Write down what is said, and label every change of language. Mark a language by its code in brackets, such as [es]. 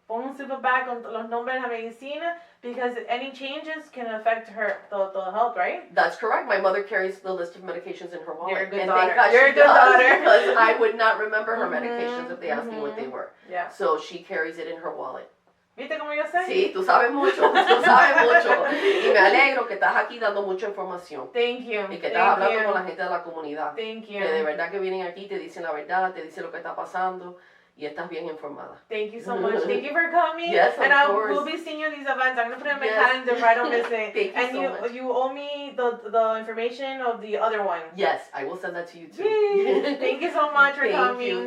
[es] Pon un [en] silver bag [es] con los nombres de la medicina [en] because any changes can affect the health, right? That's correct. My mother carries the list of medications in her wallet. You're a good daughter. You're a good daughter. Because I would not remember her medications if they asked me what they were. Yeah. So she carries it in her wallet. [es] ¿Viste cómo yo sé? Sí, tú sabes mucho. Y me alegro que estás aquí dando mucha información. [en] Thank you. [es] Y que estás hablando con la gente de la comunidad. [en] Thank you. [es] Que de verdad que vienen aquí, te dicen la verdad, te dicen lo que está pasando. Y estás bien informada. [en] Thank you so much. Thank you for coming. Yes, of course. We'll be seeing you at these events. I'm going to put it in my calendar if I don't miss it. Thank you so much. You owe me the information of the other one. Yes, I will send that to you too. Yay. Thank you so much for coming.